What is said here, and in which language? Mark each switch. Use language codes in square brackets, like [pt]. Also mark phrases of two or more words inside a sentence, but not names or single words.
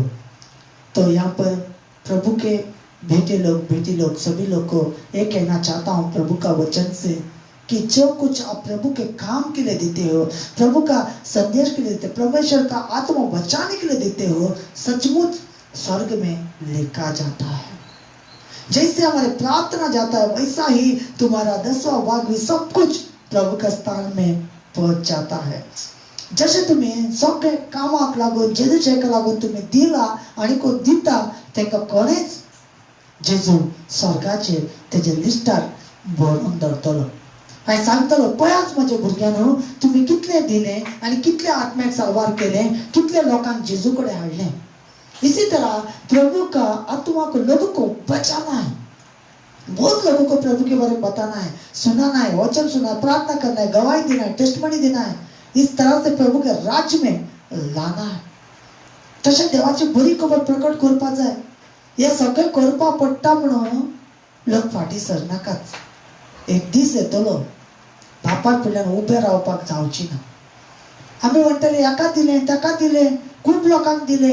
[hi] तो यहाँ पर प्रभु के बेटे लोग, बेटी लोग, सभी लोग को ये कहना चाहता हूँ प्रभु का वचन से कि जो कुछ आप प्रभु के काम के लिए देते हो, प्रभु का संदेश के लिए देते हो, परमेश्वर का आत्मा बचाने के लिए देते हो, सचमुच स्वर्ग में लिखा जाता है। जैसे हमारे प्रार्थना जाता है, वैसा ही तुम्हारा 10वां भाग भी सब कुछ प्रभु का स्थान में पहुंच जाता है। [kok] जसे तुम्ही सगळे कामाक लागून, जेजूच्या लागून तुम्ही दिला आणि को दिता, तेका कोणेच जेजू स्वर्गाचे तेजे लिस्टार बरोवन दवरतलो आणि सांगतलो, पळयाच म्हजे भुरग्यांनो, तुम्ही कितले दिले आणि कितले आत्म्याक साल्वार केले, कितले लोकांक जेजू कडेन हाडले। [hi] इसी तरह प्रभु का आत्मा को लोगों को बचाना है। बहुत लोगों को प्रभु के बारे में बताना है, सुनाना है, वचन सुना, प्रार्थना करना है, गवाही देना है, टेस्टमनी देना है। इस तरह से प्रभु के राज्य में लाना है। [kok] तसे देवाची बरी खबर प्रकट करपा जाय। हे सगळे करपा पडटा म्हणून लोक फाटी सरनाकात। एक दीस येतलो बापाक फुडल्यान उबे रावपाक जावची ना। आमी म्हणटले एका दिले, ताका दिले, खूप लोकांक दिले।